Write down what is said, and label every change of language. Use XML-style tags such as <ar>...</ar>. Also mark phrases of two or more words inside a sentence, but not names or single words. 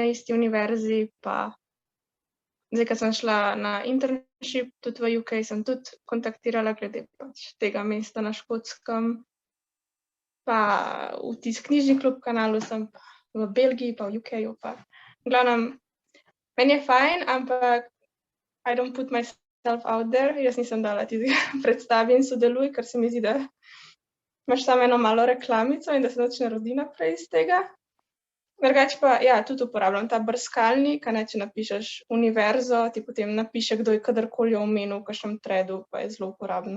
<sl>isti univerzi, pa zdaj, ko sem šla na internship tudi v UK, sem tudi kontaktirala glede pač tega mesta na Škotskem, pa v tisti knjižni klub kanalu sem v Belgiji, pa v UK-ju, pa v glavnem, meni je fajn, ampak</sl> <en>I don't put myself out there,</en> <sl>jaz nisem dala tisti predstavi in sodeluj, ker se mi zdi, da imaš samo eno malo reklamico in da se nič ne rodi naprej iz tega. Drugače pa, ja, tudi uporabljam ta brskalnik, če napišeš univerzo, ti potem napiše, kdo je kadarkoli omenil v kakšnem threadu, pa je zelo uporabno.</sl>